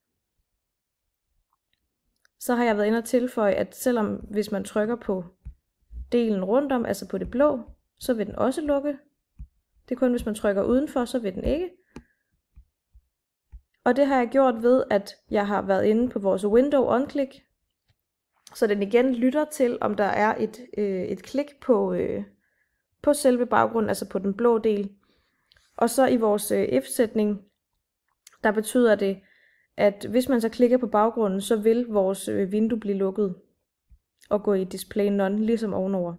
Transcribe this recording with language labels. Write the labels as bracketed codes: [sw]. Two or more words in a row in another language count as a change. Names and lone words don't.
[da] Så har jeg været inde og tilføje, at selvom hvis man trykker på delen rundt om, altså på det blå, så vil den også lukke. Det er kun hvis man trykker udenfor, så vil den ikke. Og det har jeg gjort ved, at jeg har været inde på vores [en] window on-click, [da] så den igen lytter til, om der er et klik på selve baggrunden, altså på den blå del. Og så i vores if-sætning, der betyder det, at hvis man så klikker på baggrunden, så vil vores vindue blive lukket og gå i [en] display none, [da] ligesom ovenover.